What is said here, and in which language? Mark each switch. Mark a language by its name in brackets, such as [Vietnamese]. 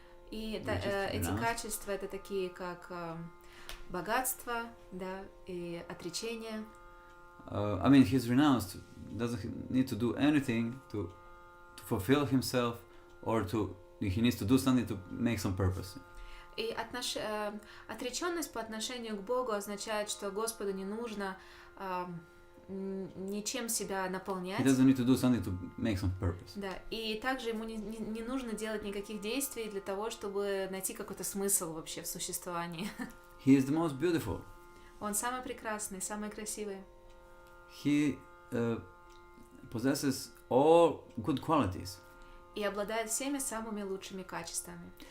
[Russian] И эти качества это такие как богатство, и отречение. [English] I mean, he's renounced, doesn't need to do anything to fulfill himself, or he needs to do something to make some purpose. [Russian] И отреченность по отношению к Богу означает, что Господу не нужно ничем себя наполнять. [English] He doesn't need to do something to make some purpose. [Russian] И также ему не нужно делать никаких действий для того, чтобы найти какой-то смысл вообще в существовании. [English] He is the most beautiful. [Russian] Он самый прекрасный, самый красивый. [English] He possesses all good qualities. [Russian] И обладает всеми самыми лучшими качествами.